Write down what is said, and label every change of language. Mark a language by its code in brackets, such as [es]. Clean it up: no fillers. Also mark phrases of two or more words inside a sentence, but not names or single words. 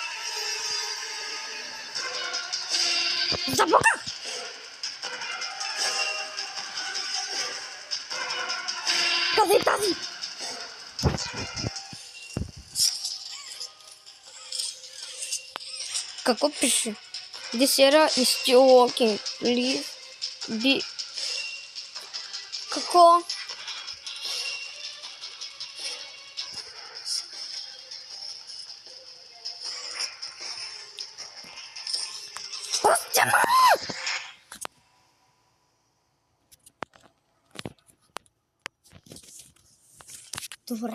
[bg] Заблока! Къде е тази? Какво пише? [en] Десера is still working. Please be... [bg] Какво? Пустя! Добре.